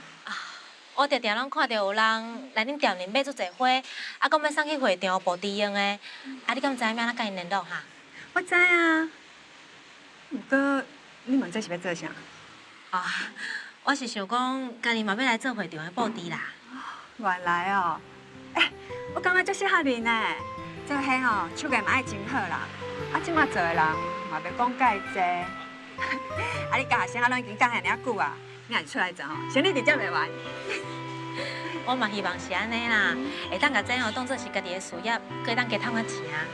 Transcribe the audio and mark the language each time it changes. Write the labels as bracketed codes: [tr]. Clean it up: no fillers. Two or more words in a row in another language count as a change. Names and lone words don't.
[nan] 我常常拢看到有人来恁店里买足侪花，啊，讲要送去会场布置用的，啊，你敢知影要安怎甲因联络哈？我知啊。不过你问这是要做啥？哦，我是想讲，家己嘛要来做会场的布置啦。原来哦。我感觉足适合你呢。做伙吼，手艺嘛爱真好啦。啊，即马做的人嘛袂讲介济。啊，你教学生啊，拢已经教遐尔久啊，你若是出来做吼，生理直接袂完。我嘛希望是安尼啦，会当甲这吼当做是家己的事业，可以当加赚点钱啊。